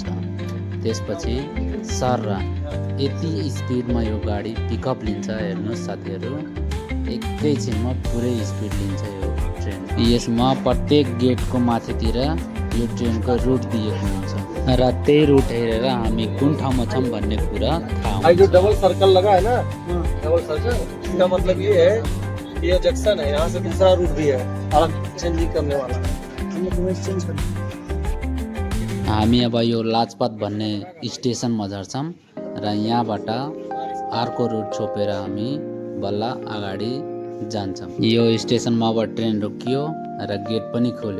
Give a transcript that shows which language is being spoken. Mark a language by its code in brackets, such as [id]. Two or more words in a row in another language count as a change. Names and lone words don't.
[ne] त्यसपछि सर यति स्पिडमा यो गाडी पिकअप लिन्छ। हेर्नुहोस् साथीहरू, एकैछिनमा पुरै स्पिड लिन्छ यो ट्रेन। यसमा प्रत्येक गेटको माथितिर यो ट्रेनको रुट दिएको हुन्छ र त्यही रुट हेरेर हामी कुन ठाउँमा छौँ भन्ने कुरा थाहा हुन्छ। [hi] जो [en] double circle [hi] लगा है ना, [en] double circle, [hi] इसका मतलब ये है ये जंक्शन है, यहाँ से दूसरा रूट भी है अलग चेंजिंग करने वाला। [ne] हामी अब यो लाजपत भन्ने स्टेसनमा झर्छौँ र यहाँबाट अर्को रुट छोपेर हामी बल्ल अगाडि जान्छौँ। यो स्टेसनमा अब ट्रेन रोकियो र गेट पनि खोल्यो।